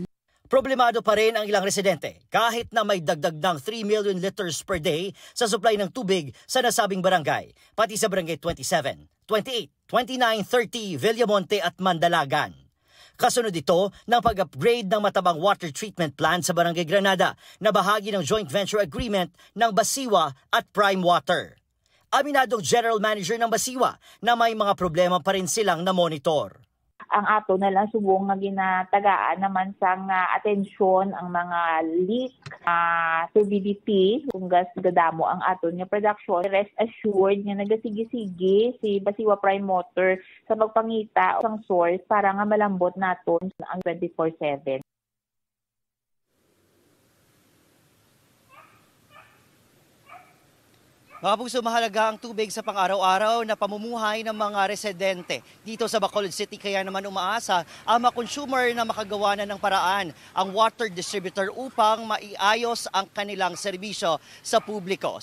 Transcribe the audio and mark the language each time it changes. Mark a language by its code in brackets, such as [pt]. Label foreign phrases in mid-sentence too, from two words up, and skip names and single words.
[tl] Problemado pa rin ang ilang residente kahit na may dagdag ng 3 [en] million liters per day [tl] sa supply ng tubig sa nasabing barangay, pati sa barangay 27, 28, 29, 30, Villamonte at Mandalagan. Kasunod ito ng pag-upgrade ng matabang [en] water treatment plant [tl] sa Barangay Granada na bahagi ng [en] joint venture agreement [tl] ng Basiwa at Prime Water. Aminadong [en] General Manager [tl] ng Basiwa na may mga problema pa rin silang na-monitor. [hil] Ang ato na lang subong nga ginatagaan naman sang atensyon ang mga leak, turbidity, kung gas gadamo ang ato niya production. [en] Rest assured [hil] nga nagasigi-sigi si Basiwa Prime Water sa magpangita ang source para nga malambot naton ang 24/7. [tl] Mga puso, mahalaga ang tubig sa pang-araw-araw na pamumuhay ng mga residente dito sa Bacolod City. Kaya naman umaasa ang mga consumer na makagawa na ng paraan ang water distributor upang maiayos ang kanilang serbisyo sa publiko.